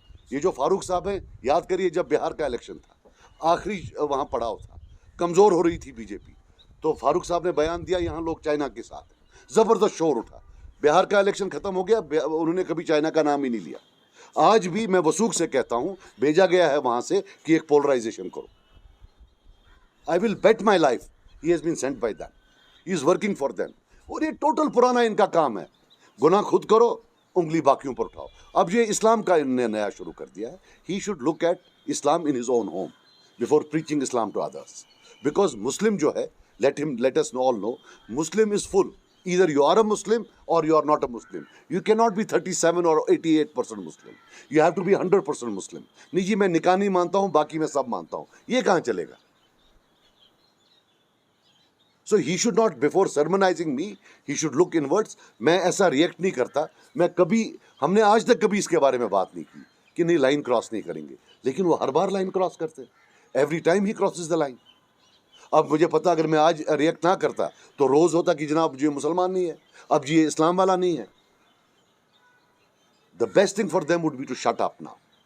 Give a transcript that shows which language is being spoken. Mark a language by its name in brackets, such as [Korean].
[Urdu] یہ جو فاروق صاحب ہیں، یاد کریے جب بہار کا الیکشن تھا، آخری وہاں پڑاؤ تھا، کمزور ہو رہی تھی بی جے پی، تو فاروق صاحب نے بیان دیا یہاں لوگ چائنا کے ساتھ ہیں. زبردست شور اٹھا. بہار کا الیکشن ختم ہو گیا، انہوں نے کبھی چائنا کا نام ہی نہیں لیا. آج بھی میں وثوق سے کہتا ہوں، بھیجا گیا ہے وہاں سے کہ ایک پولرائزیشن کرو. [English] I will bet my life he has been sent by them. He is working for them. [Urdu] اور یہ ٹوٹل پرانا ان کا کام ہے. گناہ خود کرو، انگلی باقیوں پر اٹھاؤ. اب یہ اسلام کا ان نے نیا شروع کر دیا ہے. [English] He should look at Islam in his own home before preaching Islam to others. Because Muslim [Urdu] جو ہے, [English] let us all know, Muslim is full. Either you are a Muslim or you are not a Muslim. You cannot be 37 or 88% Muslim. You have to be 100% Muslim. [Urdu] نہیں جی میں نکاح نہیں مانتا ہوں، باقی میں سب مانتا ہوں. یہ کہاں چلے گا؟ [English] So he should not, before sermonizing me, he should look inwards. [Urdu] میں ایسا ریئیکٹ نہیں کرتا. میں کبھی، ہم نے آج تک کبھی اس کے بارے میں بات نہیں کی کہ نہیں لائن کراس نہیں کریں گے. لیکن وہ ہر بار لائن کراس کرتے. [English] Every time ہی crosses the line. [Urdu] اب مجھے پتا اگر میں آج ریئیکٹ نہ کرتا تو روز ہوتا کہ جناب جی مسلمان نہیں ہے، اب جی اسلام والا نہیں ہے. [English] The best thing for them would be to shut up now.